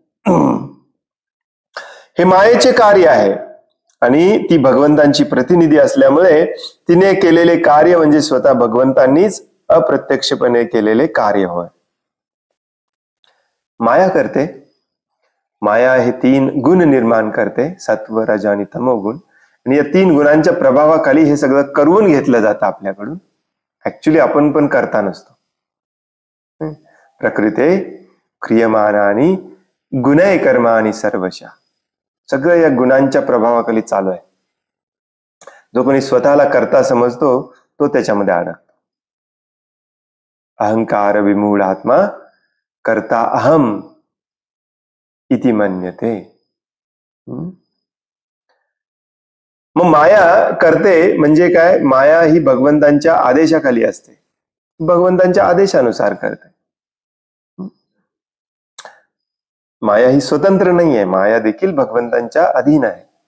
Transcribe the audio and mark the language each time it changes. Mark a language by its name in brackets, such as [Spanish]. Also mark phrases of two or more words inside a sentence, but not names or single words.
[Marathi] हे मायेचे कार्य आहे, आणि ती भगवंतांची प्रतिनिधी असल्यामुळे तिने केलेले कार्य म्हणजे स्वतः भगवंतांनीच अप्रत्यक्षपणे केलेले कार्य होय. माया करते. माया हे 3 गुण निर्माण करते, सत्व, रज आणि तमोगुण. आणि या 3 गुणांच्या प्रभावाखाली हे सगळं करून घेतलं जातं आपल्याकडून. ऍक्च्युली आपण पण करता नसतो. [Sanskrit] प्रकृते क्रियमानानि गुणय कर्माणि सर्वशः. [Marathi] सगळं या गुणांच्या प्रभावाखाली चालू आहे. जो कोणी स्वतःला करता समजतो तो त्याच्यामध्ये अडकतो. [Sanskrit] अहंकार विमूढ आत्मा करता अहम इति मन्यते. [Marathi] मग माया करते म्हणजे काय? माया ही भगवंतांच्या आदेशाखाली असते, भगवंतांच्या आदेशानुसार करते. माया ही स्वतंत्र नाही आहे, माया देखील भगवंतांच्या अधीन आहे.